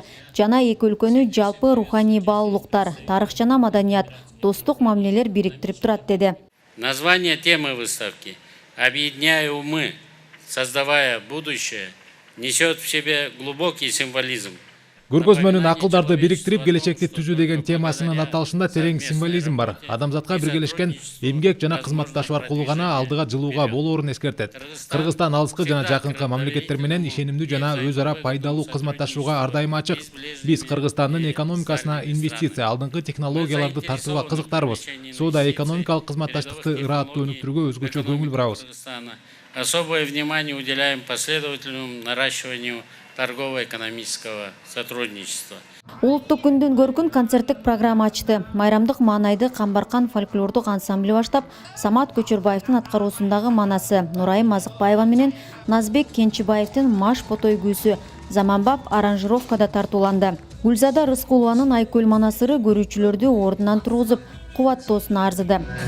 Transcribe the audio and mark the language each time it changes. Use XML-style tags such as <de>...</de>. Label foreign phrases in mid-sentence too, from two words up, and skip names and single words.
<ky>Жана эки өлкөнү жалпы руханий баалуулуктар, тарых жана маданият, достук мамилелер бириктирип турат деди.</ky> <ru>Название темы выставки «Объединяя умы, создавая будущее» несет в себе глубокий символизм.</ru> <ky>Көргөзмөнүн акылдарды бириктирип келечекти түзүү деген темасынын аталышында терең символизм бар. Адамзатка биргелешкен эмгек жана кызматташуу аркылуу гана алдыга жылууга болоорун эскертет. Кыргызстан алыскы жана жакынкы мамлекеттер менен ишенимдүү жана өз ара пайдалуу кызматташууга ар дайым ачык. Биз Кыргызстандын экономикасына инвестиция, алдыңкы технологияларды тартууга кызыктарбыз. Соода экономикалык кызматташтыкты ырааттуу өнүктүрүүгө өзгөчө көңүл бурабыз.</ky> <ru>Особое внимание уделяем последовательному наращиванию торгово-экономического сотрудничества.</ru> <ky>Улуттук күндүн көркүн концерттик программа ачты. Майрамдык маанайды Камбаркан фольклордук ансамбли баштап, Самат Көчөрбаевдин аткаруусундагы манасы, Нурайым Азыкбаева менен Назбек Кенчибаевдин Маш Потой күүсү, заманбап аранжировкада тартууланды. Гүлзада Рыскулованын Айкөл манасыры көрүүчүлөрдү ордунан тургузуп, кубаттоосуна арзыды.</ky>